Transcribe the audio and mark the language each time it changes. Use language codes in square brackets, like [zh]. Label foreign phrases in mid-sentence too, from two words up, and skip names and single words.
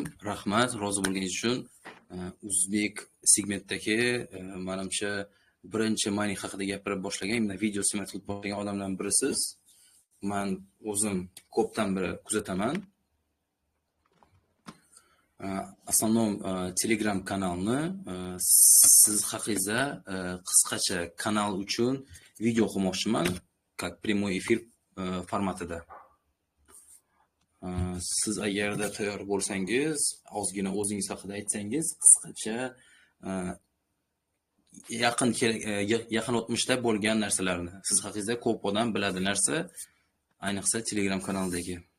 [uz] Rahmat, rozi bo'lganingiz uchun. O'zbek segmentdagi menimcha birinchi mining haqida gapirib boshlagan, video seminar qilib boshlagan odamlardan birisiz. Men o'zim ko'pdan beri kuzataman. Основном Telegram kanalni siz haqingizda qisqacha kanal uchun video qilmoqchiman, [ru] как прямой эфир formatida. [uz] Siz agarda tayyor bo'lsangiz, ozgina o'zingiz haqida aytsangiz, qisqacha yaqin o'tmishda bo'lgan narsalarni, siz haqingizda ko'p odam biladi narsa, ayniqsa Telegram kanaldagi.